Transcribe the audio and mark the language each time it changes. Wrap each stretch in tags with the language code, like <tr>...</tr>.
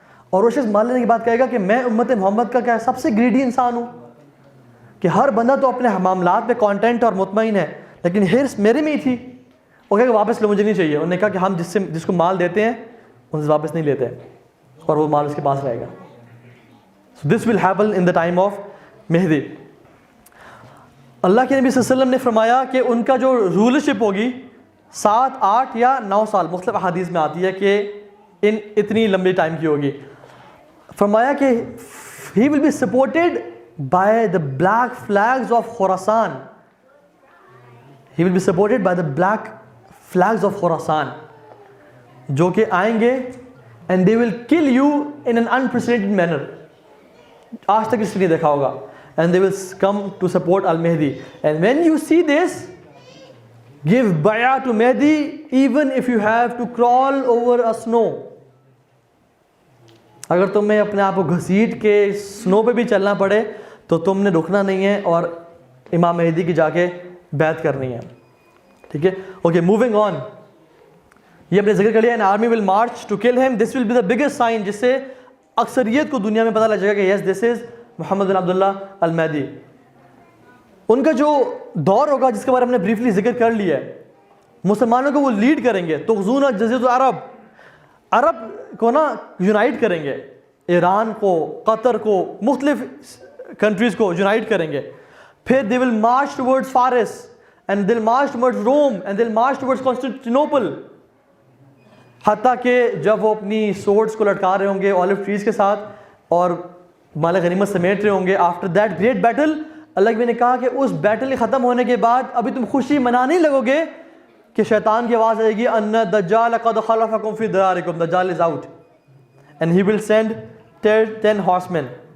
<ur>اور وہ شخص مال لینے کے بعد کہے گا کہ میں امت محمد کا کیا سب سے گریڈی انسان ہوں, کہ ہر بندہ تو اپنے معاملات پہ کانٹینٹ اور مطمئن ہے, لیکن ہرس میرے میں ہی تھی. وہ کہا کہ واپس لو, مجھے نہیں چاہیے. انہوں نے کہا کہ ہم جس کو مال دیتے ہیں ان سے واپس نہیں لیتے, اور وہ مال اس کے پاس رہے گا.</ur> <en>So this will happen in the time of Mahdi.</en> <ur>اللہ کے نبی صلی اللہ علیہ وسلم نے فرمایا کہ ان کا جو رولرشپ ہوگی 7, 8 یا 9 سال, مختلف احادیث میں آتی ہے کہ اتنی لمبی ٹائم کی ہوگی. فرمایا کہ</ur> <en>he will be supported by the black flags of Khorasan. He will be supported by the black flags of Khorasan,</en> <ur>جو کہ آئیں گے</ur> <en>and they will kill you in an unprecedented manner.</en> <ur>آج تک اس نے دیکھا ہوگا.</ur> <en>And they will come to support Al-Mahdi. And when you see this, give bay'ah to Mahdi even if you have to crawl over a snow.</en> <ur>اگر تمہیں اپنے آپ کو گھسیٹ کے سنو پہ بھی چلنا پڑے تو تم نے رکنا نہیں ہے اور امام مہدی کی جا کے بیعت کرنی ہے. ٹھیک ہے,</ur> <en>Okay, moving on.</en> <ur>یہ اپنے ذکر کر لیا,</ur> <en>an army will march to kill him. This will be the biggest sign,</en> <ur>جس سے اکثریت کو دنیا میں پتہ لگ جائے گا کہ</ur> <en>yes, this is</en> <ur>محمد بن عبداللہ المہدی. ان کا جو دور ہوگا جس کے بارے میں ہم نے بریفلی ذکر کر لیا ہے, مسلمانوں کو وہ لیڈ کریں گے.</ur> <ar>تغزون جزیرۃ العرب,</ar> <ur>عرب کو نا یونائٹ کریں گے, ایران کو, قطر کو, مختلف کنٹریز کو یونائٹ کریں گے.</ur> <en>پھر they will march towards Faris, and they'll march towards Rome, and they'll march towards Constantinople.</en> <ur>حتیٰ کہ جب وہ اپنی سورڈز کو لٹکا رہے ہوں گے اولیو ٹریز کے ساتھ اور مال غنیمت سمیٹ رہے ہوں گے,</ur> <en>after that great battle,</en> <ur>اللہ نے کہا کہ اس بیٹل کے ختم ہونے کے بعد ابھی تم خوشی منانے لگو گے کہ شیطان کی آواز آئے گی,</ur> <ar>ان الدجال قد خلفکم فی دارکم,</ar> <en>دجال is out, and he will send 10 horsemen.</en>